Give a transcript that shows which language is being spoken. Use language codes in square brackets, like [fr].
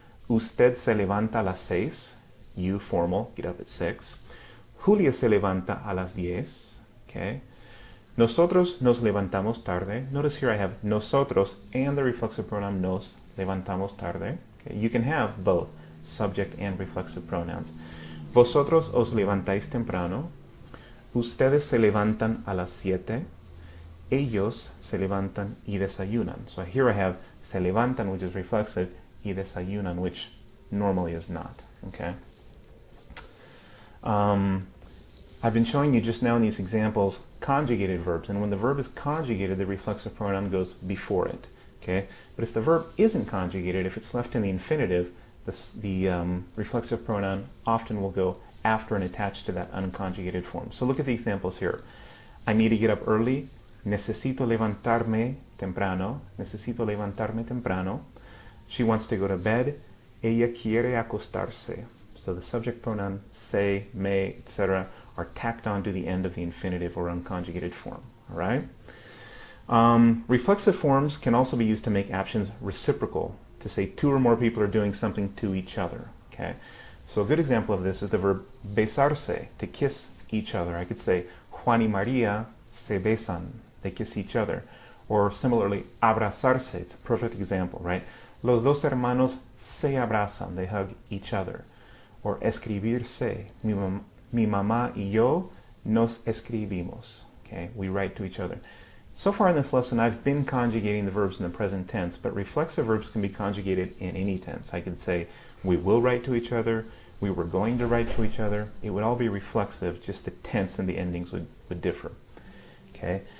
[es] Usted se levanta a las 6, [en] you, formal, get up at 6. [es] Julia se levanta a las 10, okay. Nosotros nos levantamos tarde. [en] Notice here I have nosotros and the reflexive pronoun [es] nos levantamos tarde. [en] Okay. You can have both subject and reflexive pronouns. [es] Vosotros os levantáis temprano. Ustedes se levantan a las 7. Ellos se levantan y desayunan. [en] So here I have [es] se levantan, [en] which is reflexive, [es] y desayunan, [en] which normally is not. Okay. I've been showing you just now in these examples conjugated verbs, and when the verb is conjugated, the reflexive pronoun goes before it. Okay. But if the verb isn't conjugated, if it's left in the infinitive, the reflexive pronoun often will go after and attached to that unconjugated form. So look at the examples here. I need to get up early. [es] Necesito levantarme temprano. Necesito levantarme temprano. [en] She wants to go to bed. [es] Ella quiere acostarse. So the subject pronoun se, may, etc. are tacked on to the end of the infinitive or unconjugated form. All right? [en] Reflexive forms can also be used to make actions reciprocal, to say two or more people are doing something to each other. Okay? So a good example of this is the verb besarse, to kiss each other. I could say, [es] Juan y María se besan. [en] They kiss each other. Or similarly, abrazarse. It's a perfect example, right? [es] Los dos hermanos se abrazan. [en] They hug each other. Or escribirse. [es] Mi mamá y yo nos escribimos. [en] Okay? We write to each other. So far in this lesson, I've been conjugating the verbs in the present tense, but reflexive verbs can be conjugated in any tense. I could say, we will write to each other, we were going to write to each other. It would all be reflexive, just the tense and the endings would differ. Okay?